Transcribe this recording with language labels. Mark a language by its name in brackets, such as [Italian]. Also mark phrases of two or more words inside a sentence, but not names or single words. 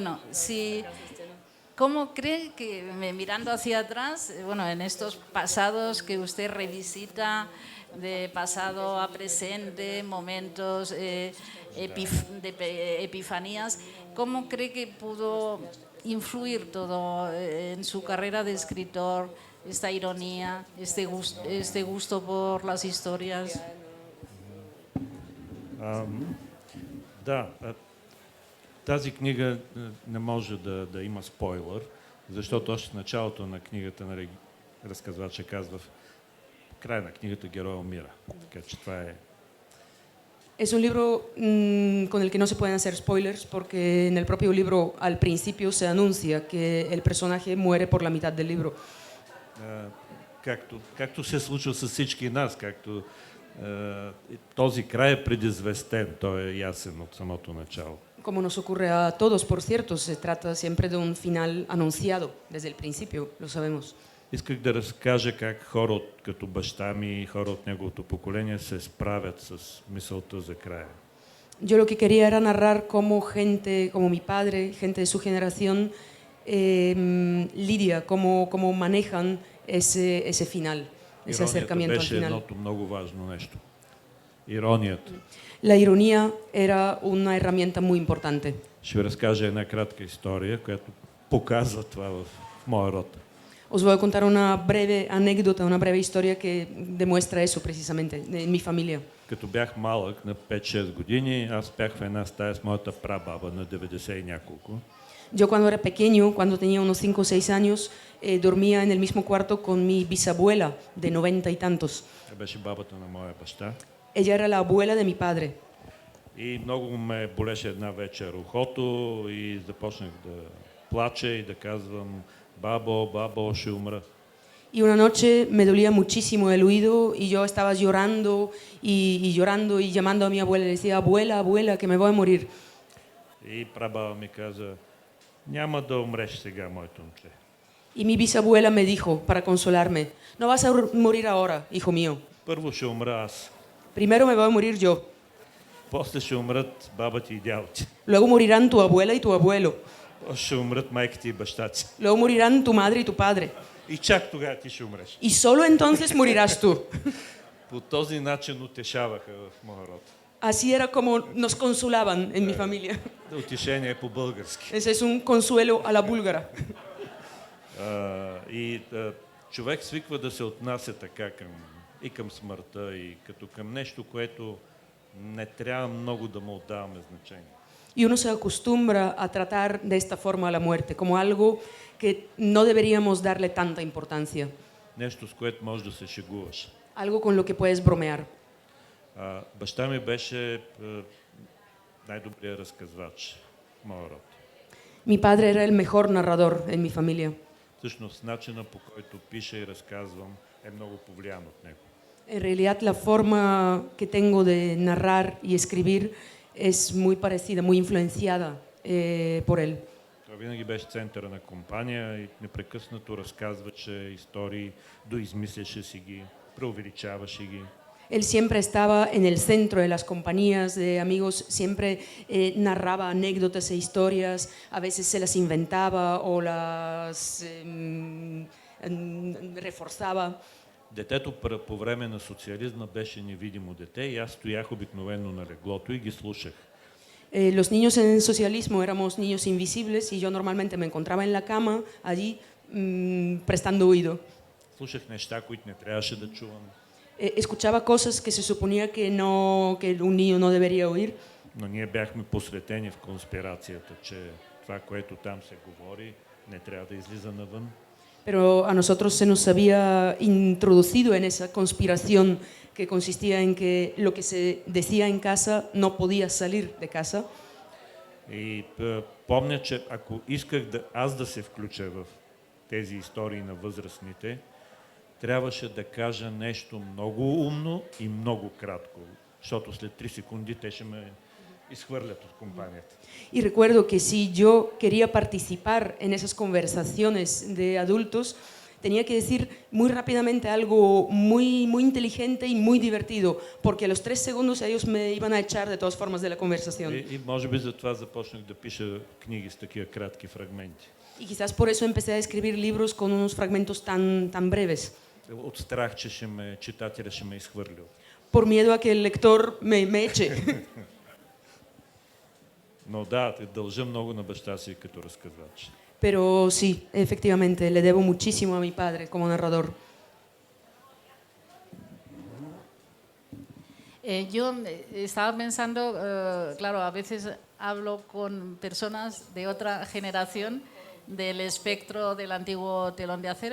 [Spanish] Bueno, si ¿Cómo cree que, mirando hacia atrás, bueno, en estos pasados que usted revisita, de pasado a presente, momentos de epifanías, cómo cree que pudo influir todo en su carrera de escritor, esta ironía, este gusto por las historias? [Bulgarian] Да, тази книга не може да има спойлер, защото още в началото на книгата, нали, разказвача казва, в края на книгата героя умира. Така че това е... [Spanish] Es un libro con el que no se pueden hacer spoilers porque en el propio libro al principio se anuncia que el personaje muere por la mitad del libro. [Bulgarian] Както се случва с всички нас, както този край е предизвестен, той е ясен от самото начало. [Spanish] Como nos ocurre a todos, por cierto, se trata siempre de un final anunciado desde el principio, lo sabemos. [Bulgarian] Исках да разкажа как хора като баща ми и хора от неговото поколение се справят с мисълта за края. [Spanish] Yo lo que quería era narrar cómo gente, como mi padre, gente de su generación, lidia, cómo manejan ese final, ese acercamiento al [Bulgarian] беше [Spanish] final. [Bulgarian] едното много важно нещо. Иронията. [Spanish] La ironía era una herramienta muy importante. [Bulgarian] Ще ви разкажа една кратка история, която показва това в моя род. [Spanish] Os voy a contar una breve anécdota, una breve historia que demuestra eso precisamente, en mi familia. [Bulgarian] Като бях малък, на 5-6 години, аз спях в една стая с моята прабаба на 90 и няколко. [Spanish] Yo cuando era pequeño, cuando tenía unos 5 o 6 años, dormía en el mismo cuarto con mi bisabuela de 90 y tantos. [Bulgarian] Тя беше бабата на моя баща. [Spanish] Ella era la abuela de mi padre. [Bulgarian] И много ме болеше една вечер ухото и започнах да плача и да казвам: бабо, бабо, ще умра. [Spanish] Y una noche me dolía muchísimo el oído y yo estaba llorando y llorando y llamando a mi abuela y le decía: abuela, abuela, que me voy a morir. [Bulgarian] И прабаба ми каза: няма да умреш сега, моето момче. [Spanish] Y mi bisabuela me dijo, para consolarme: no vas a morir ahora, hijo mío. [Bulgarian] Първо ще умра аз. [Spanish] Primero me voy a morir yo. [Bulgarian] После ще умрат баба ти и дядо ти. [Spanish] Luego morirán tu abuela y tu abuelo. [Bulgarian] После ще умрат майка ти и баща ти. [Spanish] Luego morirán tu madre y tu padre. [Bulgarian] И чак тогава ти ще умреш. [Spanish] Y solo entonces morirás tú. [Bulgarian] По този начин утешаваха в моя род. [Spanish] Así era como nos consolaban en mi familia. [Bulgarian] Утешение по български. [Spanish] Ese es un consuelo a la búlgara. [Bulgarian] Човек свиква да се отнася така към смъртта и като към нещо, което не трябва много да му отдаваме значение. [Spanish] Y uno se acostumbra a tratar de esta forma a la muerte, como algo que no deberíamos darle tanta importancia. [Bulgarian] Нещо, с което можеш да се шегуваш. [Spanish] Algo con lo que puedes bromear. [Bulgarian] Баща ми беше най-добрият разказвач в моя род. [Spanish] Mi padre era el mejor narrador en mi familia. [Bulgarian] Всъщност, начина по който пиша и разказвам е много повлиян от него. [Spanish] En realidad, la forma que tengo de narrar y escribir es muy parecida, muy influenciada por él. [Bulgarian] Той винаги беше центъра на компания и непрекъснато разказваше истории, доизмисляше си ги, преувеличаваше ги. [Spanish] Él siempre estaba en el centro de las compañías de amigos, siempre narraba anécdotas e historias, a veces se las inventaba o las reforzaba. [Bulgarian] Детето по време на социализма беше невидимо дете и аз стоях обикновено на леглото и ги слушах. [Spanish] Los niños en el socialismo éramos niños invisibles y yo normalmente me encontraba en la cama allí prestando oído. [Bulgarian] Слушах неща, които не трябваше да чувам. [Spanish] Escuchaba cosas que se suponía que un niño no debería oír. [Bulgarian] Но ние бяхме посветени в конспирацията, че това, което там се говори, не трябва да излиза навън. [Spanish] Pero a nosotros se nos había introducido en esa conspiración que consistía en que lo que se decía en casa no podía salir de casa. [Bulgarian] И помня, че ако исках аз да се включа в тези истории на възрастните, трябваше да кажа нещо много умно и много кратко, защото след 3 секунди те ще ме изхвърлят от компанията. [Spanish] Y recuerdo que si yo quería participar en esas conversaciones de adultos, tenía que decir muy rápidamente algo muy, muy inteligente y muy divertido, porque a los 3 segundos ellos me iban a echar de todas formas de la conversación. [Bulgarian] И може би затова започнах да пиша книги с такива кратки фрагменти. [Spanish] Y quizás por eso empecé a escribir libros con unos fragmentos tan breves, [Bulgarian] От страх, че читателя ще ме изхвърли. [Spanish] por miedo a que el lector me eche. [Bulgarian] Но да, дължа много на баща си като разказвач. [Spanish] Pero sí, efectivamente, le debo muchísimo a mi padre como narrador. Yo estaba pensando, claro, a veces hablo con personas de otra generación del espectro del antiguo Telón de Acero.